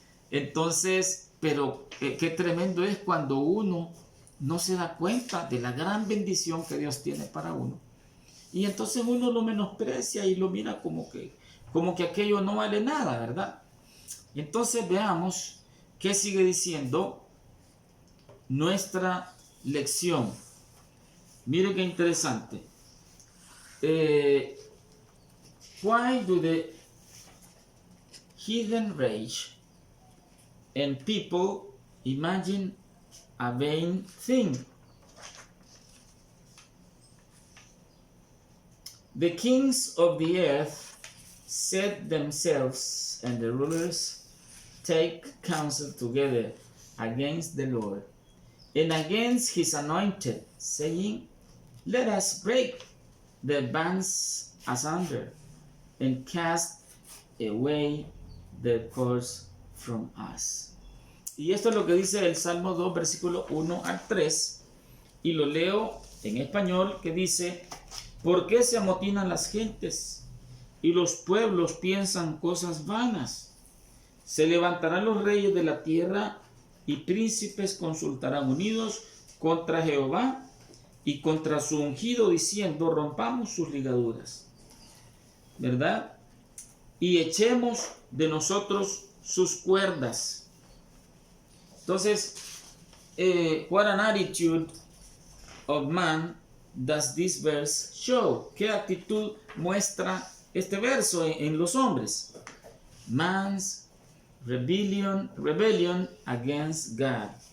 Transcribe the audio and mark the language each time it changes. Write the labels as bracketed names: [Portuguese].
[Spanish] Entonces, pero qué tremendo es cuando uno no se da cuenta de la gran bendición que Dios tiene para uno. Y entonces uno lo menosprecia y lo mira como que aquello no vale nada, ¿verdad? Entonces veamos qué sigue diciendo nuestra lección. Mire qué interesante. [English] Why do the heathen rage and people imagine a vain thing? The kings of the earth set themselves, and the rulers take counsel together against the Lord and against his anointed, saying, let us break the bands asunder and cast away their cords from us. [Spanish] Y esto es lo que dice el Salmo 2, versículo 1 al 3, y lo leo en español, que dice, ¿por qué se amotinan las gentes y los pueblos piensan cosas vanas? Se levantarán los reyes de la tierra y príncipes consultarán unidos contra Jehová y contra su ungido, diciendo, rompamos sus ligaduras, ¿verdad? Y echemos de nosotros sus cuerdas. [English] Entonces, what an attitude of man does this verse show? [Spanish] ¿Qué actitud muestra este verso en los hombres. [English] Man's rebellion against God.